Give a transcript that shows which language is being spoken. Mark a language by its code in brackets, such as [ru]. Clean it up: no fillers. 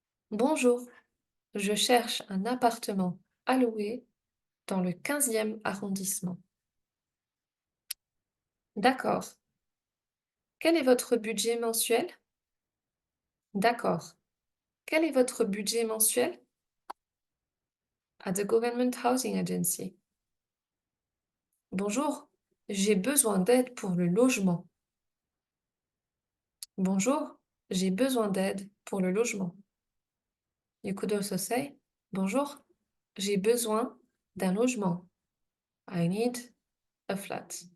[fr] Bonjour, je cherche un appartement à louer dans le 15e arrondissement. D'accord. Quel est votre budget mensuel? D'accord. Quel est votre budget mensuel? [en] At the Government Housing Agency. [fr] Bonjour, j'ai besoin d'aide pour le logement. Bonjour, j'ai besoin d'aide pour le logement. [en] You could also say, [fr] bonjour, j'ai besoin d'un logement. [en] I need a flat.